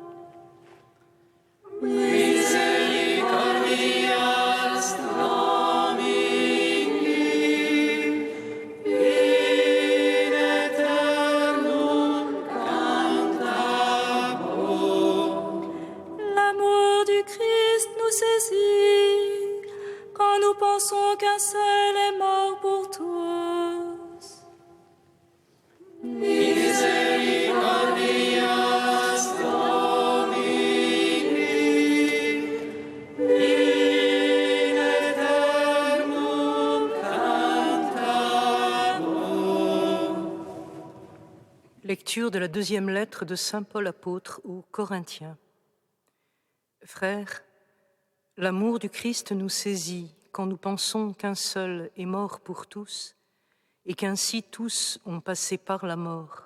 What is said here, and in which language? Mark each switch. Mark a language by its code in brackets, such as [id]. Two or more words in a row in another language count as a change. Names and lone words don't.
[la] Misericordias Domini, in aeternum cantabor. [fr] L'amour du Christ nous saisit quand nous pensons qu'un seul est mort pour tous. [la] Misericordias Domini, in aeternum cantabor. [fr] Lecture de la deuxième lettre de saint Paul apôtre aux Corinthiens. Frères, l'amour du Christ nous saisit quand nous pensons qu'un seul est mort pour tous et qu'ainsi tous ont passé par la mort.